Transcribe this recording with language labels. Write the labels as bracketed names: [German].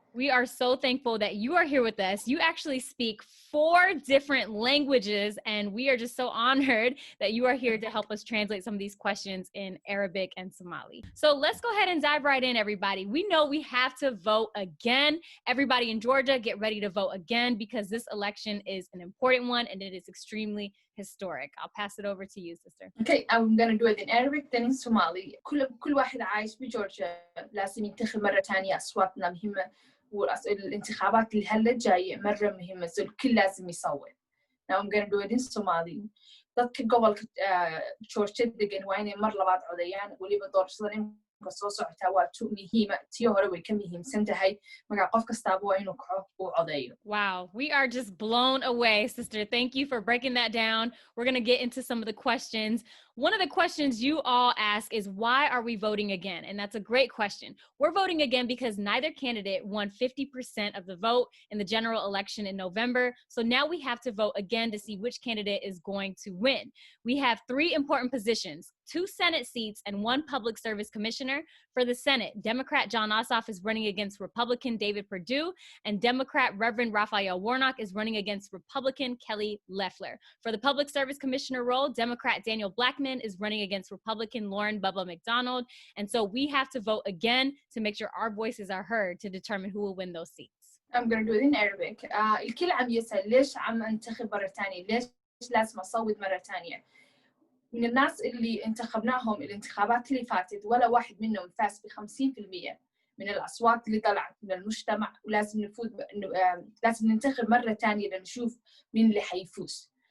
[English] We are so thankful that you are here with us. You actually speak 4 different languages, and we are just so honored that you are here to help us translate some of these questions in Arabic and Somali. So let's go ahead and dive right in, everybody. We know we have to vote again. Everybody in Georgia, get ready to vote again because this election is an important one and it is extremely historic. I'll pass it over to you, sister. Okay, I'm going to do it in Arabic, then in Somali. [Arabic] كل واحد عايش بجورجيا لازم ينتخب مرة تانية. أصواتنا مهمة والانتخابات اللي هلا جاية مرة مهمة. الكل لازم يصوت. [English] Now I'm going to do it in Somali. [Somali] dadka gobolka Georgia degan waa inay mar labaad codayaan waliba doorashadan ka soo socota waa tu muhiima tii hore way ka muhiimsan tahay marka qof kastaaba waa inuu kaco uu codayo. [English] Wow, we are just blown away, sister. Thank you for breaking that down. We're going to get into some of the questions. One of the questions you all ask is, why are we voting again? And that's a great question. We're voting again because neither candidate won 50% of the vote in the general election in November. So now we have to vote again to see which candidate is going to win. We have 3 important positions, 2 Senate seats and 1 public service commissioner. For the Senate, Democrat John Ossoff is running against Republican David Perdue, and Democrat Reverend Raphael Warnock is running against Republican Kelly Loeffler. For the public service commissioner role, Democrat Daniel Blackman is running against Republican Lauren Bubba McDonald. And so we have to vote again to make sure our voices are heard to determine who will win those seats. I'm going to do it in Arabic. [Arabic] الكل عم يسأل ليش عم انتخب مرة تانية؟ ليش لازم أصوت مرة تانية؟ من الناس اللي انتخبناهم الانتخابات اللي فاتت ولا واحد منهم فاز ب50% من الأصوات اللي طلعت من المجتمع ولازم نفوز لازم ننتخب مرة تانية لنشوف مين اللي حيفوز.